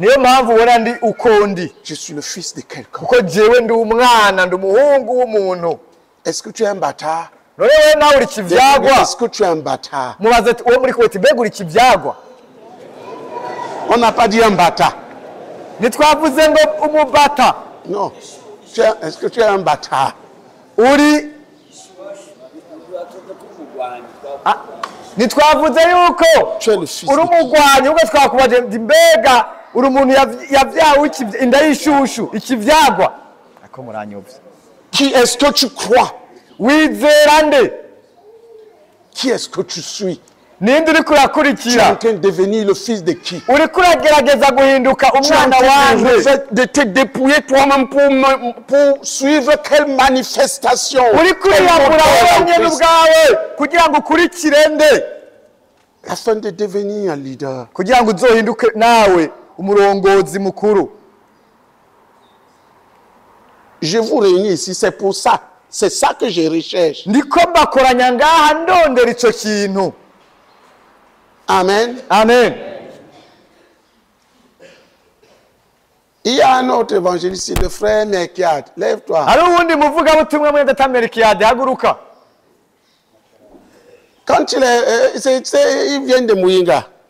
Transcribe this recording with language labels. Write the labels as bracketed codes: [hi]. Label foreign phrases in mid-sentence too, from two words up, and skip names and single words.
[fr] Je suis le fils de quelqu'un. Est-ce que tu es un bâtard? Est-ce que tu es un bâtard? On n'a pas dit un bâtard. Non. Est-ce que tu es un bâtard? [rn] Ntitwavuze yuko uri umugwanyi ubwo twakubaje mbega uri umuntu yavyawe inda y'ishushu ikivyagwa ako muranyovye. [fr] Qui est-ce que tu crois? [rn] Wizera nde? [fr] Qui est-ce que tu suis? [rn] Ninde uri kurakurikira? [fr] Tu es en train de devenir le fils de qui? [rn] Uri kuragerageza guhinduka umwana wanje? [fr] De te dépouiller toi-même pour suivre quelle manifestation? [rn] Uri kwiyambura wenyene ubwawe kugira ngo ukurikire nde? [fr] Afin de devenir un leader. [rn] Kugira ngo uzohinduke nawe umurongozi mukuru. [fr] Je vous réunis ici, c'est pour ça. C'est ça que je recherche. [rn] Ndiko mbakoranya ngaha ndondera ico kintu. [fr] Amen. Amen. Il y a un autre évangéliste, le frère Melchiad. Lève-toi. Quand il vient de Muyinga.